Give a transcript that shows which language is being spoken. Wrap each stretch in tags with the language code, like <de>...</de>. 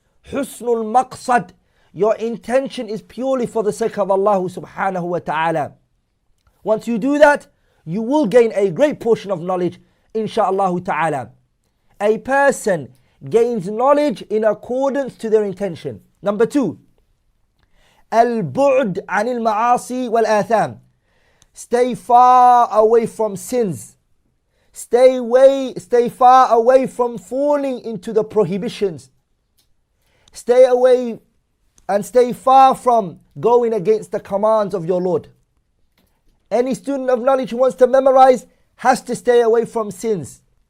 <en>Husnul maqsad, your intention is purely for the sake of Allah subhanahu wa ta'ala. Once you do that, you will gain a great portion of knowledge, insha'Allah ta'ala. A person, gains knowledge in accordance to their intention. Number 2,</en> <ar>البعد عن المعاصي والآثام.</ar> <en>Stay far away from sins. Stay far away from falling into the prohibitions. Stay away and stay far from going against the commands of your Lord. Any student of knowledge who wants to memorize has to stay away from sins.</en>